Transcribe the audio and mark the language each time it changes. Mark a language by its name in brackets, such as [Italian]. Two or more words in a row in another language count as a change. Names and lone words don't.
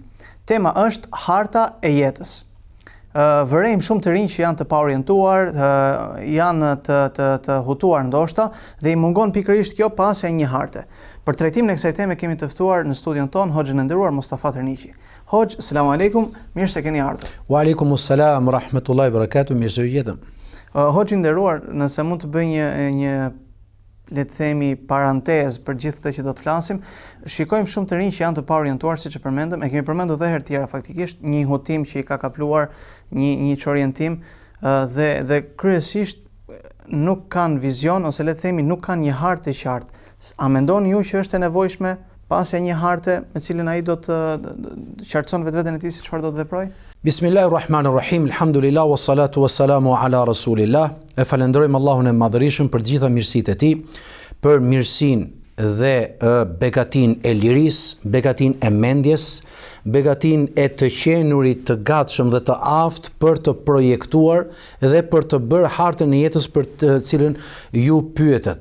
[Albanian] Tema është harta e jetës. Vërejmë shumë të rinj që janë të paorientuar, janë të hutuar ndoshta dhe i mungon pikërisht kjo pasja e një harte. Për trajtimin e kësaj teme kemi të ftuar në studion ton Hoxhën e nderuar Mustafa Tërniqi. Hoxh, [Arabic] سلام عليكم, [Albanian] mirë se keni ardhur. [Arabic] وعليكم السلام ورحمة الله وبركاته, [Albanian] mirë se u gjetëm. Hoxh i nderuar, nëse mund të bëj një le të themi parantezë për gjithë këtë që do të flasim, shikojmë shumë të rinj që janë të paorientuar, siç e përmendëm, e kemi përmendur edhe herë tjera faktikisht, një hutim që i ka kapluar, një çorientim dhe kryesisht nuk kanë vizion ose le të themi nuk kanë një hartë të qartë. A mendoni ju që është e nevojshme pasja një harte me cilën ai do të qartëson vetveten e tij se çfarë do të veprojë? [Arabic] بسم الله الرحمن الرحيم، الحمد لله، والصلاة والسلام على رسول الله. [Albanian] E falenderojmë Allahun e Madhërisht për gjitha mirësitë e tij, për mirësinë dhe begatin e lirisë, begatin e mendjes, begatin e të qenurit të gatshëm dhe të aftë për të projektuar dhe për të bërë hartën e jetës për të cilën ju pyetet.